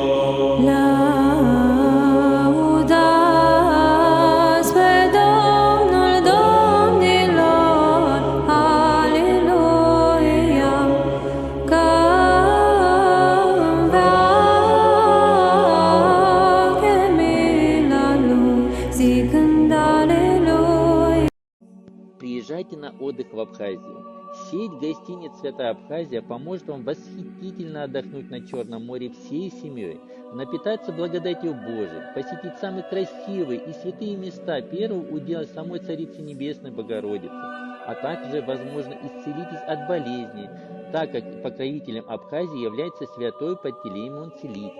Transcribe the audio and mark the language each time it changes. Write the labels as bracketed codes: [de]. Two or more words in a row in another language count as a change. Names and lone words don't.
[ro] Laudați pe Domnul domnilor, aleluia, că în veac e mila Lui, zicând aleluia. [ru] Приезжайте на отдых в Абхазию. Сеть гостиниц «Святая Абхазия» поможет вам восхитительно отдохнуть на Черном море всей семьей, напитаться благодатью Божией, посетить самые красивые и святые места первого удела самой Царицы Небесной Богородицы, а также, возможно, исцелитесь от болезней, так как покровителем Абхазии является святой Пантелеймон Целитель.